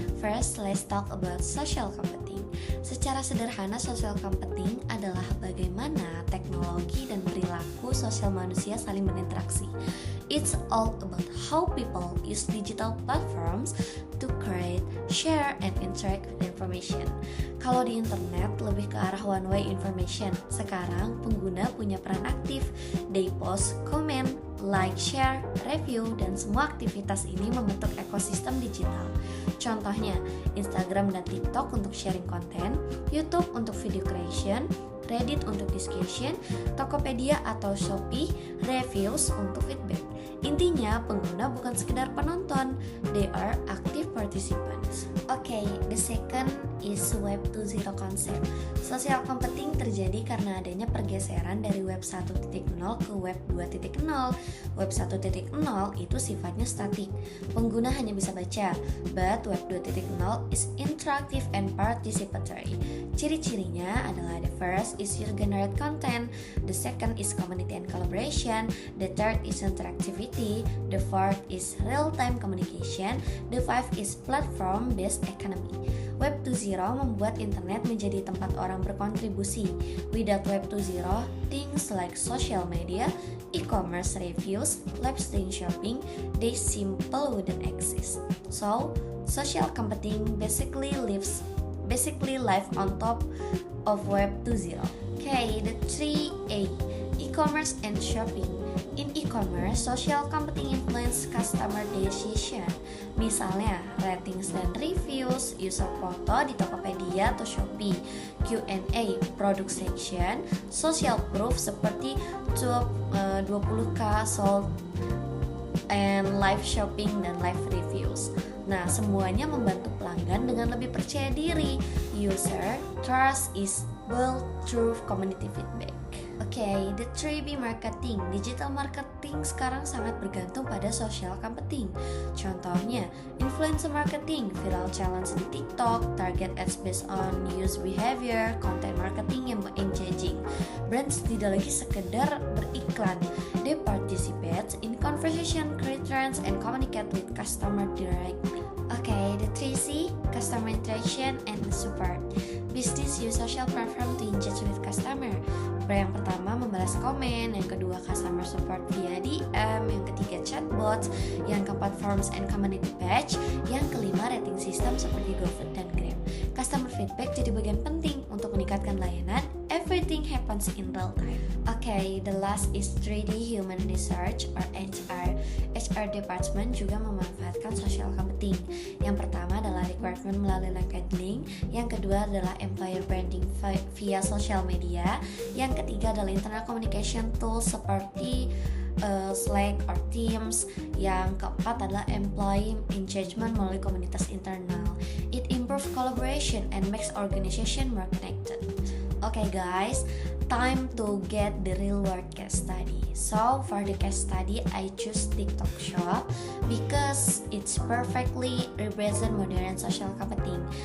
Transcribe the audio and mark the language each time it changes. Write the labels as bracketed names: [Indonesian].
[English] First, let's talk about social computing. [Indonesian] Secara sederhana, social computing adalah bagaimana teknologi dan perilaku sosial manusia saling berinteraksi. [English] It's all about how people use digital platforms to create, share, and interact with information. [Indonesian] Kalau di internet lebih ke arah one way information. Sekarang pengguna punya peran aktif. [English] They post, comment, like, share, review, [Indonesian] dan semua aktivitas ini membentuk ekosistem digital. Contohnya, Instagram dan TikTok untuk sharing konten, YouTube untuk video creation, Reddit untuk discussion, Tokopedia atau Shopee, reviews untuk feedback. Intinya, pengguna bukan sekedar penonton, [English] they are active participants. Okay, the second is Web 2.0 concept. [Indonesian] Social computing terjadi karena adanya pergeseran dari Web 1.0 ke Web 2.0. Web 1.0 itu sifatnya statik, pengguna hanya bisa baca, [English] but Web 2.0 is interactive and participatory. [Indonesian] Ciri-cirinya adalah [English] the first is user-generated content, the second is community and collaboration, the third is interactivity, the fourth is real-time communication, the fifth is platform-based economy. [Indonesian] Web 2.0 membuat internet menjadi tempat orang berkontribusi. [English] Without Web 2.0, things like social media, e-commerce reviews, live stream shopping, they simply wouldn't exist. So, social computing basically live on top of Web 2.0. Okay, the 3A, e-commerce and shopping. In e-commerce, social computing influence customer decision. [Indonesian] Misalnya, ratings dan reviews, user foto di Tokopedia atau Shopee, Q&A, product section, social proof seperti 20k sold, and live shopping dan live reviews. Nah, semuanya membantu pelanggan dengan lebih percaya diri. [English] User trust is built through community feedback. Okay, the 3B marketing. [Indonesian] Digital marketing sekarang sangat bergantung pada social computing. Contohnya, influencer marketing, viral challenge di TikTok, target ads based on user behavior, content marketing yang engaging. Brands tidak lagi sekedar beriklan. [English] They participate in conversation, create trends, and communicate with customer directly. Okay, the 3C, customer interaction and support. Business use social platform to engage with customer. [Indonesian] Yang pertama membalas komen, yang kedua customer support via DM, yang ketiga chatbots, yang keempat forms and community page, yang kelima rating system seperti GoFood dan Grab. Customer feedback jadi bagian penting untuk meningkatkan layanan. [English] Everything happens in real time. Okay, the last is 3D human research or HR. [Indonesian] HR department juga memanfaatkan social computing. Yang pertama adalah requirement melalui LinkedIn, yang kedua adalah employer branding via social media, yang ketiga adalah internal communication tools seperti Slack or Teams, yang keempat adalah employee engagement melalui komunitas internal. [English] It improves collaboration and makes organization more connected. Okay guys, time to get the real world case study. So for the case study, I choose TikTok Shop because it's perfectly represent modern social computing.